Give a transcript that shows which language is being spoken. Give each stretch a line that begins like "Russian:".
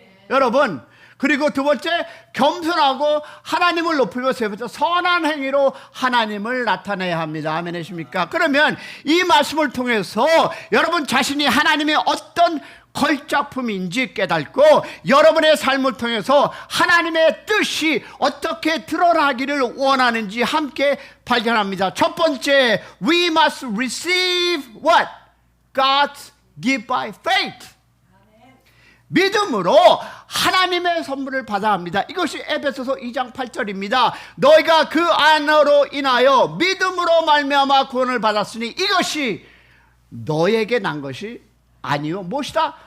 Korean: 여러분, 그리고 두 번째, 겸손하고 하나님을 높이고, 세 번째, 선한 행위로 하나님을 나타내야 합니다. 아멘이십니까? 그러면 이 말씀을 통해서 여러분 자신이 하나님의 어떤 걸작품인지 깨닫고 여러분의 삶을 통해서 하나님의 뜻이 어떻게 드러나기를 원하는지 함께 발견합니다. 첫 번째,
English: we must receive what? God's gift by faith.
Korean: 믿음으로 하나님의 선물을 받아야 합니다. 이것이 에베소서 2장 8절입니다. 너희가 그 안으로 인하여 믿음으로 말미암아 구원을 받았으니 이것이 너에게 난 것이 아니요 무엇이다?